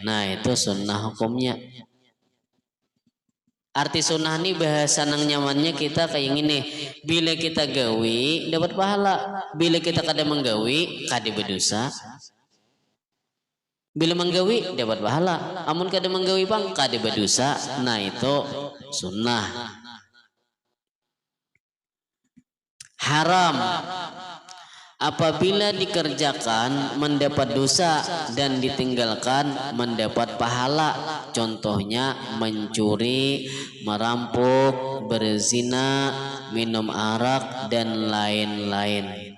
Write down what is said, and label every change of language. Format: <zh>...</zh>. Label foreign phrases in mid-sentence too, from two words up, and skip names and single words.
<bjn>Nah itu sunnah hukumnya. Arti sunnah ini bahasa nang nyamannya kita kayak gini. Bila kita gawi dapat pahala, bila kita kada menggawi kada berdosa. Bila menggawi dapat pahala, amun kada menggawi bang kada berdosa. Nah itu sunnah.</bjn> <id>Haram apabila dikerjakan mendapat dosa dan ditinggalkan mendapat pahala. Contohnya mencuri, merampok, berzina, minum arak dan lain-lain.</id>